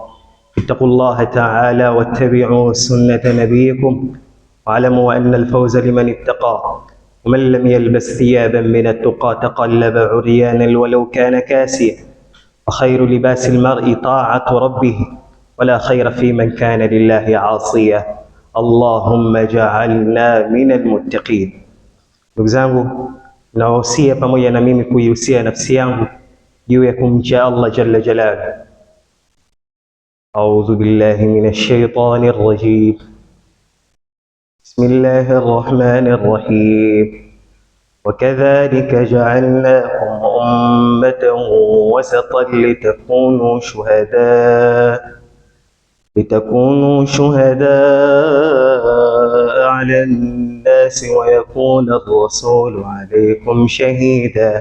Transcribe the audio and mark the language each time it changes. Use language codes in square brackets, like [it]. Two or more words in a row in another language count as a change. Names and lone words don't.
[ar] اتقوا الله تعالى واتبعوا سنة نبيكم، واعلموا أن الفوز لمن اتقى. ومن لم يلبس ثيابا من التقى تقلب عريانا ولو كان كاسيا. وخير لباس المرء طاعة ربه، ولا خير في من كان لله عاصيا. اللهم اجعلنا من المتقين. [sw] Ndugu zangu, nawahusia pamoja na mimi kuihusia nafsi yangu juu ya kumcha Allah [ar] جل جلاله. أعوذ بالله من الشيطان الرجيم. بسم الله الرحمن الرحيم. وكذلك جعلناكم أمة وسطا لتكونوا شهداء على الناس ويكون الرسول عليكم شهيدا.